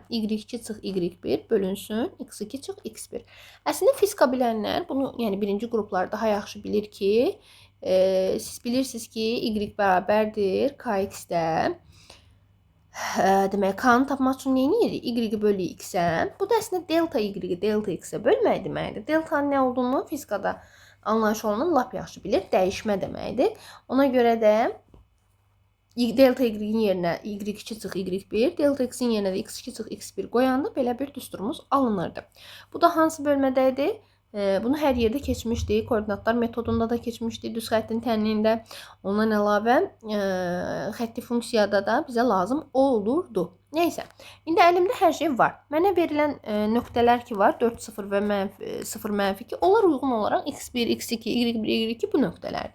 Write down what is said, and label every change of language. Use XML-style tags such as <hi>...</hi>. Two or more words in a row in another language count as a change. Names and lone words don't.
<az>y2 çıx y1 bölünsün x2 çıx x1. Əslində fizika bilənlər bunu, yəni birinci qruplar daha yaxşı bilir ki, siz bilirsiniz ki, y bərabərdir kx-də. Demək, k-nı tapmaq üçün nə edirik? Y bölü x-ə. Bu da əslində delta y-i delta x-ə bölmək deməkdir. Deltanın nə olduğunu fizikada anlayış olunan lap yaxşı bilir. Dəyişmə deməkdir. Ona görə də delta y-in yerinə y2 çıx y1, delta x-in yerinə də x2 çıx x1 qoyanda belə bir düsturumuz alınırdı. Bu da hansı bölmədə idi? Bunu hər yerdə keçmişdik. Koordinatlar metodunda da keçmişdik. Düz xəttin tənliyində. Ondan əlavə xətti funksiyada da bizə lazım olurdu. Neysə, indi əlimdə hər şey var. Mənə verilən nöqtələr ki var, 4, 0 və 0, -2, onlar uyğun olaraq x1, x2, y1, y2 bu nöqtələrdir.</az>